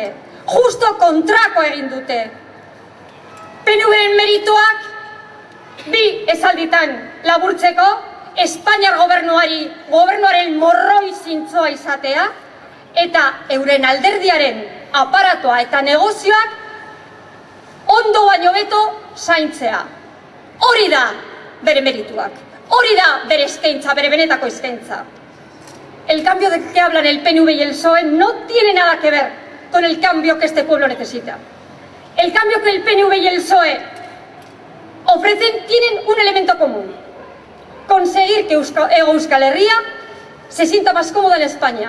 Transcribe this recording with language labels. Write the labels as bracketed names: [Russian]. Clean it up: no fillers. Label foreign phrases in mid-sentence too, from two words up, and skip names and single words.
[Basque] Justo kontrako egin dute. PNV-ren merituak bi esalditan laburtzeko, Espainiar gobernuaren morroi zintzoa izatea, eta euren alderdiaren aparatoa eta negozioak ondo baino beto zaintzea. Hori da bere merituak, hori da bere eskaintza, bere benetako eskaintza. [Spanish] El cambio de que hablan el PNV y el PSOE no tiene nada que ver con el cambio que este pueblo necesita. El cambio que el PNV y el PSOE ofrecen tienen un elemento común: conseguir que Euskal Herria se sienta más cómoda en España.